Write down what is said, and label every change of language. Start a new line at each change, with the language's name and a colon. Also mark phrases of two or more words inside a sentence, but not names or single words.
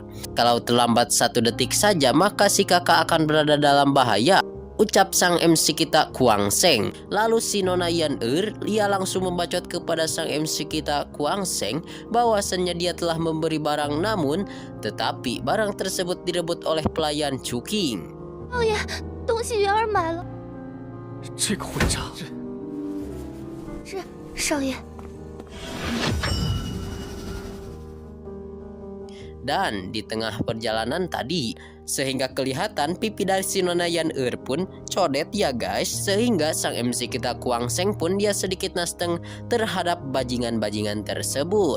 Indonesian: Kalau terlambat 1 detik saja maka si kakak akan berada dalam bahaya, ucap sang MC kita Kuang Seng. Lalu si Nona Yun-er ia langsung membacot kepada sang MC kita Kuang Seng bahwasannya dia telah memberi barang, namun tetapi barang tersebut direbut oleh pelayan Chuking.
Chinese: 少爷，东西元儿买了。这个混账！是，少爷。
Indonesian: Dan di tengah perjalanan tadi, sehingga kelihatan pipi dari si Nona Yun-er pun codet ya guys, sehingga sang MC kita Kuang Seng pun dia sedikit nasteng terhadap bajingan-bajingan tersebut.